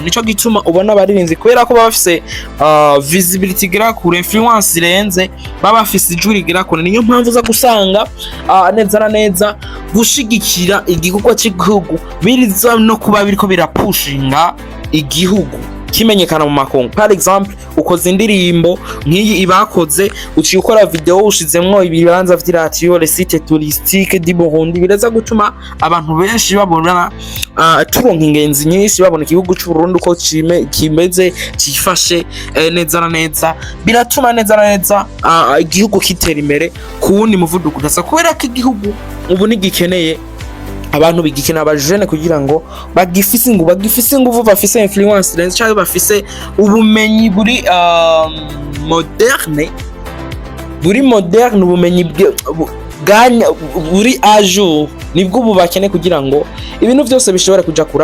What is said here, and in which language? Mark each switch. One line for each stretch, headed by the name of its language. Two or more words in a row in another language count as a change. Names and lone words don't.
Rundi: Nico gituma ubona abaririmvyi kubera ko baba bafise visibility igera kure, influence irenze, baba bafise ijwi rigera kure. Niyo mpamvu uza gusanga neza na neza gushigikira igikorwa cy'igihugu biriza no kuba biriko birapushinga igihugu kimenyekana mu makungu.
French: Par exemple
Rundi: ukoze indirimbo nk'iyi ibakoze uciye ukora video ushizemwo ibibanza vy'iratiyo,
French: les sites touristiques du Burundi,
Rundi: biraza gutuma abantu benshi babona turonka ingenzi nyinshi, babona igihugu cy'u Burundi uko kimeze cifashe neza na neza, biratuma neza na neza igihugu kitera imbere ku wundi muvuduko udasa, kubera ko igihugu ubu nigikeneye abantu bigikina abajene kugira ngo bagifise inguvu bafise influence neza cyangwa bafise ubumenyi buri moderne ubumenyi bwanya buri ajour, nibwo ubu bakene kugira ngo ibintu byose bishobora kuja kura.